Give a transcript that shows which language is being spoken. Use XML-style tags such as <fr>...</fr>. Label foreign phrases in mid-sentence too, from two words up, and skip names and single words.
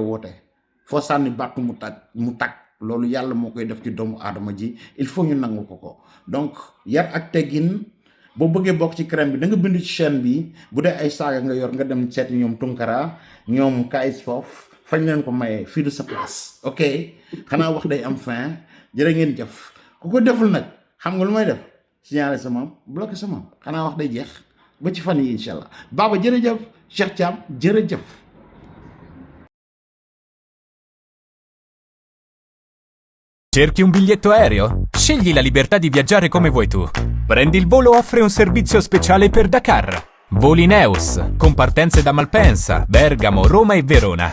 <wo>woote foo sànni bàttu mu tag loolu yàlla moo koy def ci doomu aadama ji</wo> <fr>il faut</fr> <wo>ñu nangu ko donc yar ak teggin boo bëggee bokk ci crème bi da nga bind ci chaîne bi bu dee ay saaga nga yor nga dem seeti ñoom Tunkara ñoom Kayz Fof fañ leen ko mayee fii de sa place ok xanaa wax day am fin jërë ngeen jëf ku ko deful nag xam nga lu may def signaler sa maam bloqué sa maam xanaa wax day jeex ba ci fan yi</wo> <ar>إن شاء الله</ar> <wo>Baba jërëjëf Cheikh Thiam jërëjëf.</wo> <it>Cerchi un biglietto aereo? Scegli la libertà di viaggiare come vuoi tu. Prendi il Volo offre un servizio speciale per Dakar. Voli Neus, con partenze da Malpensa, Bergamo, Roma e Verona.</it>